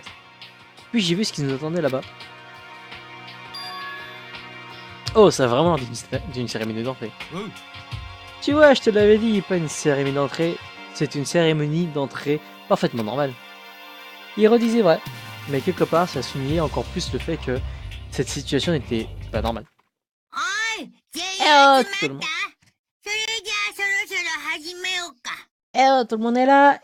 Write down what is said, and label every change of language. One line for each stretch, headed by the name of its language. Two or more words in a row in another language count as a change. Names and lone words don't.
French: Puis j'ai vu ce qui nous attendait là-bas. Oh, ça a vraiment l'air d'une cérémonie d'entrée. Tu vois, je te l'avais dit, pas une cérémonie d'entrée, c'est une cérémonie d'entrée parfaitement normale. Il redisait vrai, mais quelque part ça soulignait encore plus le fait que cette situation n'était pas normale.
Japanese: おい、全員
French: oh,
Japanese: 集
French: tout le
Japanese: まっ
French: monde.
Japanese: た？それじゃあそろそろ始めようか。
French: Oh, tout le monde est là?